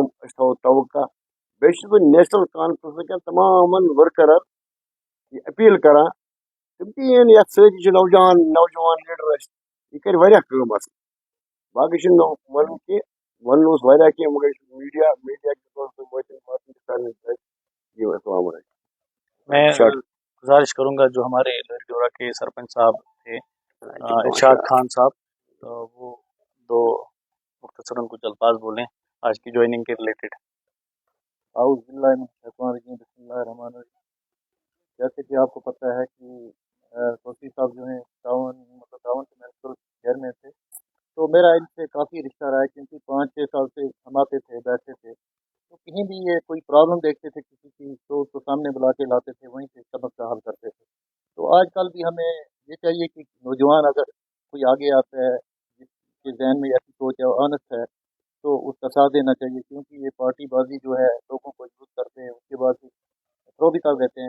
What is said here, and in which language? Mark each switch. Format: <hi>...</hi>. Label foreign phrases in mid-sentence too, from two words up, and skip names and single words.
<ks>أسۍ تھاوو توقع. بیٚیہِ چھُس بہٕ نیشنل کانفرنس کٮ۪ن تمامن ورکرن یہِ اپیٖل کران تِم تہِ یِن یتھ سۭتۍ. یہِ چھُ نوجوان لیڈر اَسہِ، یہِ کرِ واریاہ کٲم اَصٕل. باقٕے چھُنہٕ وَنُن کینٛہہ، وَنُن اوس واریاہ کینٛہہ</ks> <ur>مگر میٖڈیا کی طور سے جی</ur> <ar>السلام علیکم.</ar> <ur>میں گزارش کروں گا جو ہمارے لری ڈورا کے سرپنچ صاحب تھے ارشاد خان صاحب، تو وہ دو مختصراً کچھ الفاظ بولیں آج کی جوائننگ کے ریلیٹڈ.</ur> <ar>اعوذ باللہ من الشیطان الرجیم، بسم اللہ الرحمن الرحیم.</ar> <ur>جیسے کہ آپ کو پتہ ہے کہ توفیق صاحب جو ہیں 58 سے شہر میں تھے، تو میرا ان سے کافی رشتہ رہا ہے، کیونکہ 5-6 سال سے ہم آتے تھے، بیٹھتے تھے، تو کہیں بھی یہ کوئی پرابلم دیکھتے تھے کسی کی، تو سامنے بلا کے لاتے تھے، وہیں سے مسئلہ حل کرتے تھے. تو آج کل بھی ہمیں یہ چاہیے کہ نوجوان اگر کوئی آگے آتا ہے، جس کے ذہن میں ایسی سوچ ہے اور آنسٹ ہے، تو اس کا ساتھ دینا چاہیے، کیونکہ یہ پارٹی بازی جو ہے لوگوں کو یوز کرتے ہیں، اس کے بعد تھرو بھی کر دیتے ہیں.</ur>